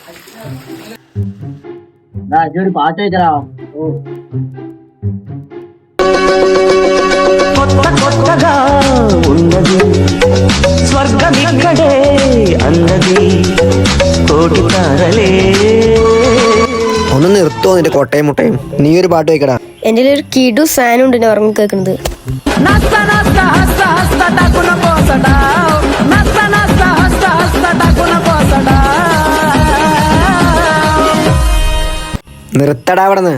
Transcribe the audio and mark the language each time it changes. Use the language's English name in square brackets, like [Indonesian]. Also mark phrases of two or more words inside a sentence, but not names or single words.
[Malayalam] ഒരു പാട്ട് വെച്ചോ. [Telugu] కొత్తగా ఉన్నది స్వర్గమిక్కడే అన్నది కోటి తారలే. [Malayalam] ഒന്ന് നിർത്തോ നിന്റെ കൊട്ടയും മുട്ടയും. നീ ഒരു പാട്ട് വെക്കടാ. എന്റെ ഒരു കിടു ഫാനും ഉണ്ട് ഉറങ്ങി കേൾക്കുന്നത്. നിർത്തടാ അവിടെന്ന്.